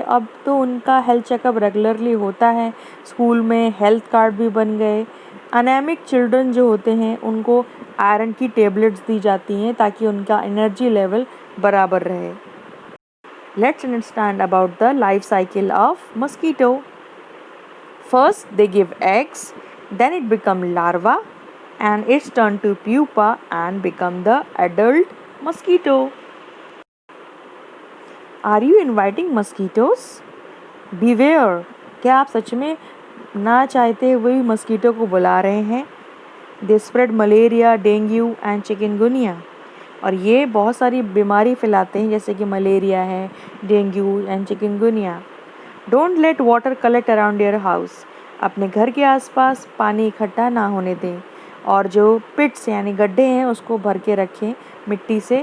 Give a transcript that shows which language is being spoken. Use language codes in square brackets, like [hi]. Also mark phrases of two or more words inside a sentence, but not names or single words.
[hi] अब तो उनका [en] health checkup regularly [hi] होता है, स्कूल में [en] health card [hi] भी बन गए। [en] anemic children [hi] जो होते हैं उनको आयरन की टेबलेट्स दी जाती हैं ताकि उनका [en] energy level [hi] बराबर रहे। [en] let's understand about the life cycle of mosquito. first they give eggs, then it become larva and it's turned to pupa and become the adult mosquito. Are you inviting mosquitoes? Beware! [hi] क्या आप सच में ना चाहते हुए मस्कीटो को बुला रहे हैं? [en] They spread malaria, dengue and chikungunya. [hi] और ये बहुत सारी बीमारी फैलाते हैं जैसे कि मलेरिया है, डेंगू एंड चिकनगुनिया। [en] don't let water collect around your house, [hi] अपने घर के आसपास पानी इकट्ठा ना होने दें, और जो पिट्स यानी गड्ढे हैं उसको भर के रखें मिट्टी से।